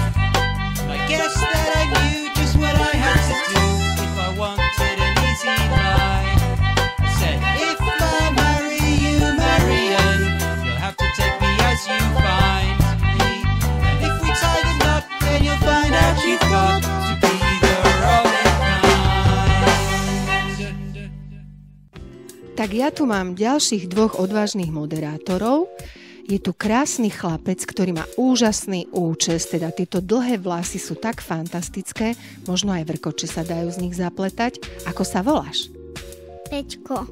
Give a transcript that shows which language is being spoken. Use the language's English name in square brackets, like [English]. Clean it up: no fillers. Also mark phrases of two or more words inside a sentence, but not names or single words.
[English] And I guess that I knew just what I had to do if I wanted an easy life. I said, "If I marry you, Marian, you'll have to take me as you find me. And if we tie the knot, then you'll find out you've got to be the Robin kind." [Slovak] Tak ja tu mám ďalších dvoch odvážnych moderátorov. Je tu krásny chlapec, ktorý má úžasný účes, teda tieto dlhé vlasy sú tak fantastické, možno aj vrkoče sa dajú z nich zapletať. Ako sa voláš? Peťko.